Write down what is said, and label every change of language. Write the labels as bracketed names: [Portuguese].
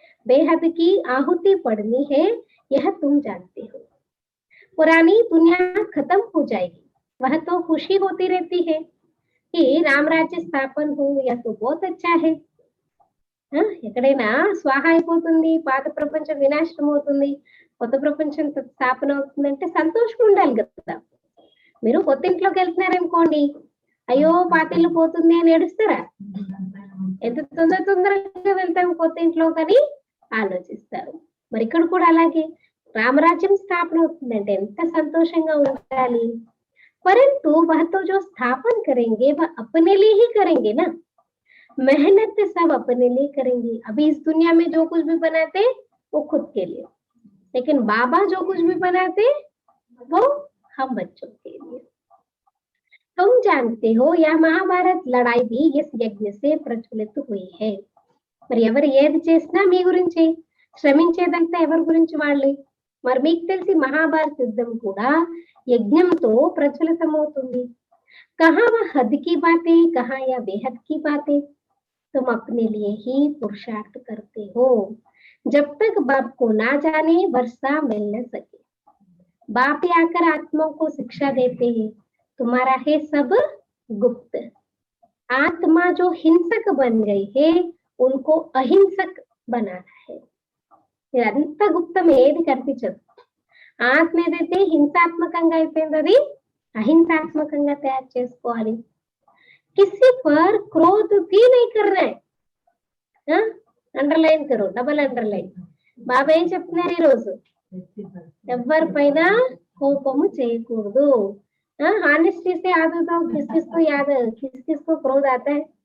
[Hindi] बेहद की आहुति पढ़नी है, यह तुम जानते हो. पुरानी दुनिया खत्म हो जाएगी, वह तो खुशी होती रहती है कि राम राज्य स्थापन हो, यह तो बहुत अच्छा है. [Telugu] ఎక్కడైనా స్వాహ అయిపోతుంది, పాత ప్రపంచం వినాశనం అవుతుంది, కొత్త ప్రపంచం స్థాపన అవుతుందంటే సంతోషం ఉండాలి కదా. మీరు కొత్త ఇంట్లోకి వెళ్తున్నారనుకోండి, అయ్యో పాత ఇల్లు పోతుంది అని ఏడుస్తారా? ఎంత తొందరగా వెళ్తాం కొత్త ఇంట్లోకి అని ఆలోచిస్తారు. మరి ఇక్కడ కూడా అలాగే రామరాజ్యం స్థాపన అవుతుందంటే ఎంత సంతోషంగా ఉండాలి. [Hindi] परंतु वह तो जो स्थापन करेंगे वह अपने लिए ही करेंगे ना, मेहनत सब अपने लिए करेंगे. अभी इस दुनिया में जो कुछ भी बनाते वो खुद के लिए, लेकिन बाबा जो कुछ भी बनाते वो हम बच्चों के लिए. तुम जानते हो यह महाभारत लड़ाई भी इस यज्ञ से प्रज्वलित हुई है. [Telugu] మరి ఎవరు ఏది చేసినా మీ గురించి, శ్రమించేదంతా ఎవరి గురించి వాళ్ళే. మరి మీకు తెలిసి మహాభారత యుద్ధం కూడా యజ్ఞంతో ప్రజ్వలితమవుతుంది. [Hindi] कहाँ वह हद की बातें, कहाँ या बेहद की बातें. तुम अपने लिए ही पुरुषार्थ करते हो. जब तक बाप को ना जाने वर्षा मिल न सके. बाप ही आकर आत्माओं को शिक्षा देते हैं, तुम्हारा है सब गुप्त. आत्मा जो हिंसक बन गई है उनको अहिंसक बनाना है. [Telugu] ఇదంతా గుప్తం, ఏది కనిపించదు. ఆత్మ ఏదైతే హింసాత్మకంగా అయిపోయింది అది అహింసాత్మకంగా తయారు చేసుకోవాలి. [Hindi] किसी पर क्रोध भी नहीं करना है. [Telugu] అండర్లైన్ [Hindi] కరో, [Telugu] డబల్ అండర్లైన్. బాబా ఏం చెప్తున్నారు ఈ రోజు? ఎవరిపైన కోపము చేయకూడదు. [Hindi] హానెస్టీ से आदत हो, किसको क्रोध आता है?